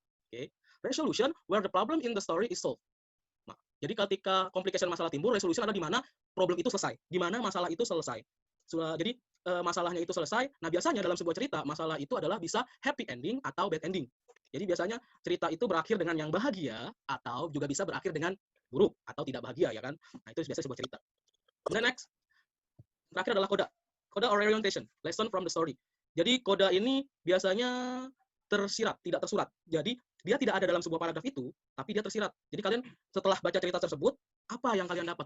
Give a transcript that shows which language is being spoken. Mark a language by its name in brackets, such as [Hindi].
[English] Okay. Resolution where the problem in the story is solved. [Indonesian] Nah, jadi ketika complication masalah timbul, resolution ada di mana problem itu selesai, di mana masalah itu selesai. Jadi masalahnya itu selesai. Nah, biasanya dalam sebuah cerita, masalah itu adalah bisa happy ending atau bad ending. Jadi biasanya cerita itu berakhir dengan yang bahagia atau juga bisa berakhir dengan buruk atau tidak bahagia, ya kan? Nah, itu biasanya sebuah cerita. Kemudian next, terakhir adalah coda. [English] Coda or orientation, lesson from the story. [Indonesian] Jadi coda ini biasanya tersirat, tidak tersurat. Jadi dia tidak ada dalam sebuah paragraf itu, tapi dia tersirat. Jadi kalian setelah baca cerita tersebut, apa yang kalian dapat?